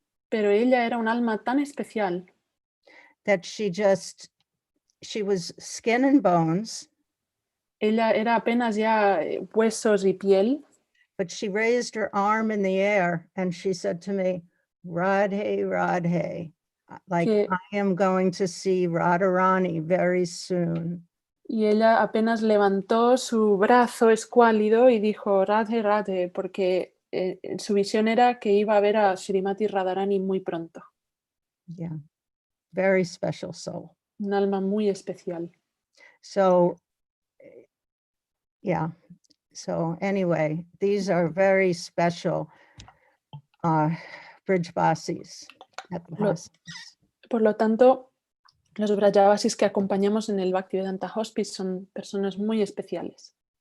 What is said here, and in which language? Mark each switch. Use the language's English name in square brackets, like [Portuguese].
[Spanish] Pero ella era un alma tan especial. [English] That she was skin and bones. [Spanish] Ella era apenas ya huesos y piel. [English] But she raised her arm in the air and she said to me, Radhe, Radhe, like I am going to see Radharani very soon. [Spanish] Y ella apenas levantó su brazo escuálido y dijo, Radhe, Radhe, porque su visión era que iba a ver a Srimati Radharani muy pronto. [English] Yeah, very special soul. [Spanish] Un alma muy especial. [English] So, yeah. So anyway, these are very special Brijbasis at the hospice. [Spanish] Por lo tanto, los Brajavasis que acompañamos en el Bhaktivedanta Hospice son personas muy especiales.